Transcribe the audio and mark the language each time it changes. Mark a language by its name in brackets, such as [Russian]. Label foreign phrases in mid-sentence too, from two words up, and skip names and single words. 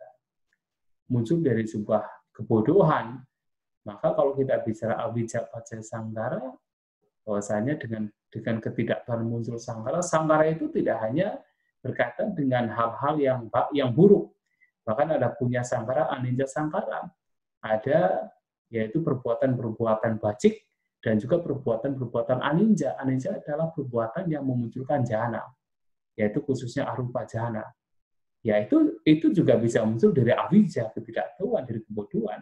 [Indonesian] Muncul dari sebuah kebodohan. Maka kalau kita bicara [Pali] awija pacaya sankhara, [Indonesian] bahwasanya dengan ketidaktahuan muncul sankhara, sankhara itu tidak hanya berkaitan dengan hal-hal yang buruk. Bahkan ada [Pali] punya sankhara, aninja sankhara. [Indonesian] Ada yaitu perbuatan-perbuatan bajik dan juga perbuatan-perbuatan aninja. Aninja adalah perbuatan yang memunculkan jhana, yaitu khususnya [Pali] arupa jhana. [Indonesian] Ya, itu juga bisa muncul dari avijja, ketidaktahuan, dari kebodohan.